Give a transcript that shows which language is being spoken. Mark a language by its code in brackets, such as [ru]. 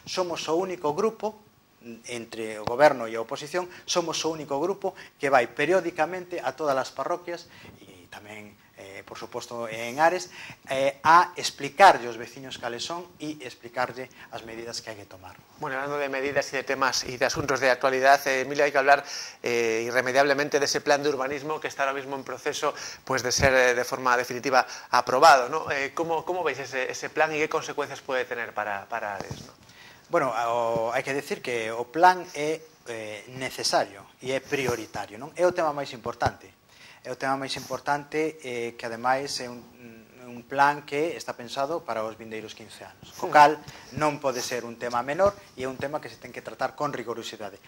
[gl] Somos o único grupo entre o goberno e a oposición, somos o único grupo que vai periódicamente a todas as parroquias e tamén, por suposto, en Ares, a explicarlle aos veciños cales son e explicarlle as medidas que hai que tomar. [es] Bueno, hablando de medidas y de temas y de asuntos de actualidad, Emilio, hay que hablar irremediablemente de ese plan de urbanismo que está ahora mismo en proceso pues, de ser de forma definitiva aprobado, ¿no? ¿Cómo veis ese plan y qué consecuencias puede tener para Ares, ¿no? [gl] Bueno, hai que decir que o plan é necesario e é prioritario, non? É o tema máis importante. É o tema máis importante que, ademais, é un plan que está pensado para os vindeiros 15 anos. Co cal, non pode ser un tema menor e é un tema que se ten que tratar con rigorosidade.